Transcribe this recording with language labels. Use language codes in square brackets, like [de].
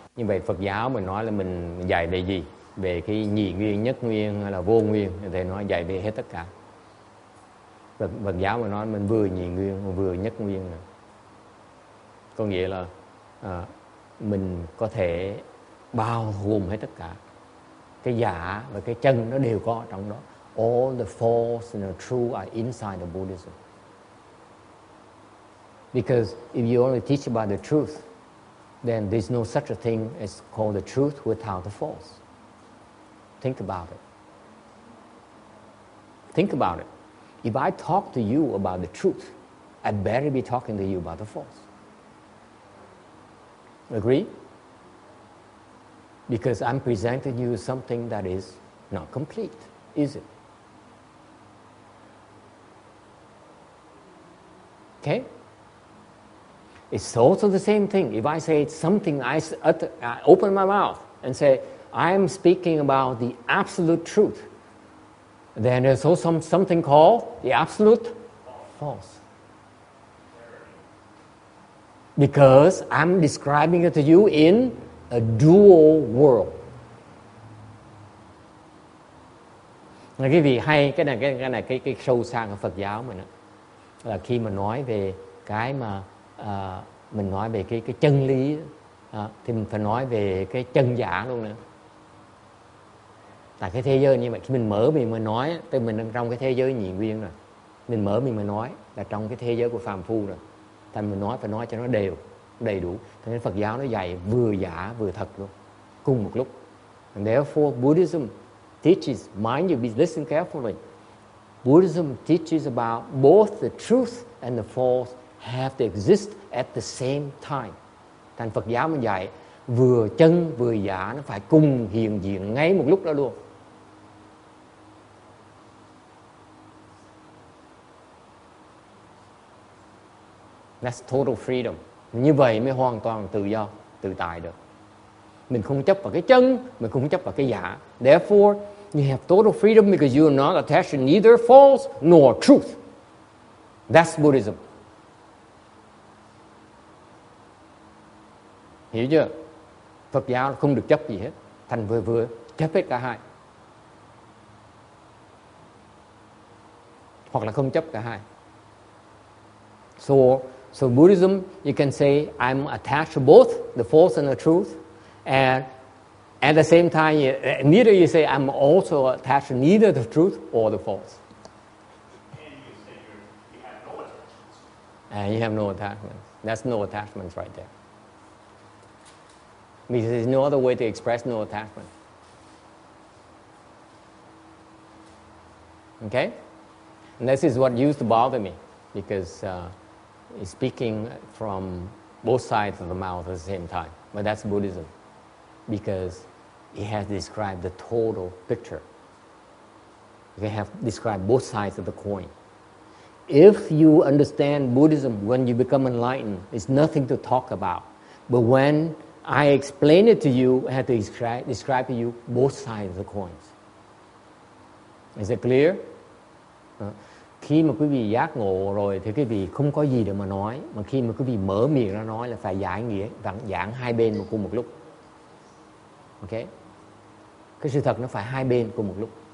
[vi] Như vậy Phật giáo mình nói là mình dạy về gì? Về cái nhị nguyên, nhất nguyên hay là vô nguyên, thì nói dạy về hết tất cả. Phật giáo mà nói mình vừa nhị nguyên vừa nhất nguyên rồi. Có nghĩa là mình có thể bao gồm hết tất cả. Cái giả và cái chân nó đều có trong đó. [en] All the false and the true are inside the Buddhism. Because if you only teach about the truth, then there's no such a thing as called the truth without the false. Think about it. Think about it. If I talk to you about the truth, I better be talking to you about the false. Agree? Because I'm presenting you something that is not complete, is it? Okay? It's also the same thing. If I say something, I open my mouth and say, I'm speaking about the absolute truth, then there's also something called the absolute false. Because I'm describing it to you in a dual world. [vi] Cái gì hay, cái này cái sâu xa của Phật giáo mình đó, là khi mà nói về cái mà mình nói về cái chân lý thì mình phải nói về cái chân giả luôn nữa. Tại cái thế giới như vậy, khi mình mở miệng mà nói, tức mình đang trong cái thế giới nhị nguyên rồi. Mình mở miệng mà nói là trong cái thế giới của phàm phu rồi. Thành mình nói phải nói cho nó đầy đủ. Thế nên Phật giáo nó dạy vừa giả vừa thật luôn, cùng một lúc. [en] And therefore Buddhism teaches, mind you, listen carefully. Buddhism teaches about both the truth and the false have to exist at the same time. [vi] Thành Phật giáo mình dạy vừa chân vừa giả nó phải cùng hiện diện ngay một lúc đó luôn. [en] That's total freedom. [vi] Như vậy mới hoàn toàn tự do, tự tại được. Mình không chấp vào cái chân, mình không chấp vào cái giả. [en] Therefore, you have total freedom because you are not attached to neither false nor truth. That's Buddhism. [vi] Hiểu chưa? Phật giáo không được chấp gì hết. Thành vừa chấp hết cả hai. Hoặc là không chấp cả hai. [en] So Buddhism, you can say, I'm attached to both the false and the truth. And at the same time, neither you say, I'm also attached to neither the truth or the false. And you say you have no attachments. And you have no attachments. That's no attachments right there. Because there's no other way to express no attachment. Okay? And this is what used to bother me, because it's speaking from both sides of the mouth at the same time. But that's Buddhism, because it has described the total picture. You have described both sides of the coin. If you understand Buddhism when you become enlightened, it's nothing to talk about. But when I explain it to you, I have to describe to you both sides of the coins. Is it clear? [vi] Khi mà quý vị giác ngộ rồi thì quý vị không có gì để mà nói. Mà khi mà quý vị mở miệng ra nói là phải giải nghĩa, giảng hai bên cùng một lúc. Ok? Cái sự thật nó phải hai bên cùng một lúc.